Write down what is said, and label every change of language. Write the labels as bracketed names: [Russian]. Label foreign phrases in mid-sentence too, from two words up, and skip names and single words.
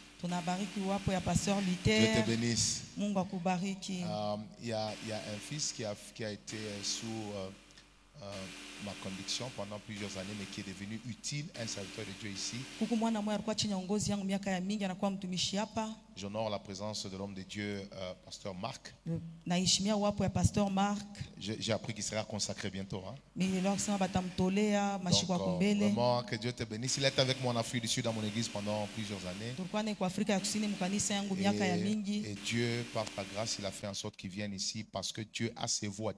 [French] Dieu te bénisse. [Swahili] Mungu akubariki. [French] Il y a un fils qui a été sous ma conviction pendant plusieurs années, mais qui est devenu utile, un serviteur de Dieu ici. [Swahili] Huku mwana mmoja alikuwa chini ya uongozi yangu miaka ya mingi, anakuwa mtumishi hapa. [French] J'honore la présence de l'homme de Dieu, pasteur Marc. [Swahili] Naheshimia uwapo ya pasteur Marc. [French] J'ai appris qu'il sera consacré bientôt. Hein? Donc, vraiment, que Dieu te bénisse. Il est avec moi en Afrique du Sud dans mon église pendant plusieurs années. Et Dieu, par ta grâce, il a fait en sorte qu'il vienne ici parce que Dieu a ses voix.